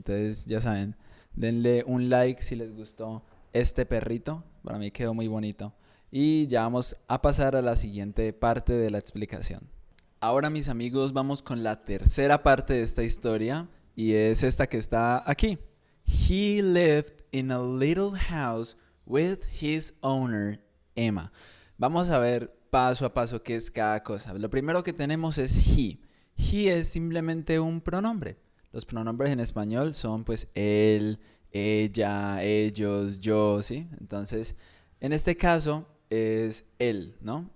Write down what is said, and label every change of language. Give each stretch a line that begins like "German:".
Spanish: Entonces, ya saben, denle un like si les gustó este perrito. Para mí quedó muy bonito. Y ya vamos a pasar a la siguiente parte de la explicación. Ahora, mis amigos, vamos con la tercera parte de esta historia y es esta que está aquí.
English: He lived in a little house with his owner, Emma.
Spanish: Vamos a ver paso a paso qué es cada cosa. Lo primero que tenemos es he. He es simplemente un pronombre. Los pronombres en español son pues él, ella, ellos, yo, ¿sí? Entonces, en este caso es él, ¿no?